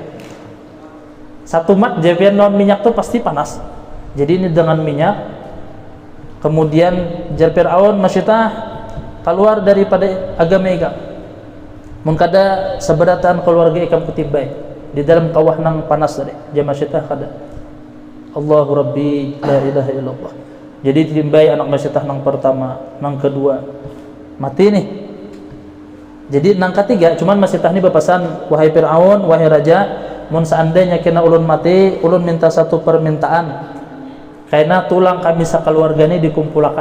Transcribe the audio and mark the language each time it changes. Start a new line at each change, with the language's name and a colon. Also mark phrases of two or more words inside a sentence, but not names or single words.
Banjar: Satu mat jepian non minyak tuh pasti panas. Jadi ini dengan minyak. Kemudian jar Fir'aun, Masyitah, keluar daripada agama ikam. Mun kada seberatan keluarga ikam ketimbay di dalam kawah nang panas tadi. Jar Masyitah kada.
Arabic: الله ربي لا إله إلا الله.
Banjar: Jadi timbay anak Masyitah nang pertama, nang kedua mati nih. Jadi nang ketiga cuman Masyitah ini berpesan, wahai Fir'aun, wahai raja, mun seandainya kena ulun mati, ulun minta satu permintaan. Karena tulang kami sakeluarga ini dikumpulkan.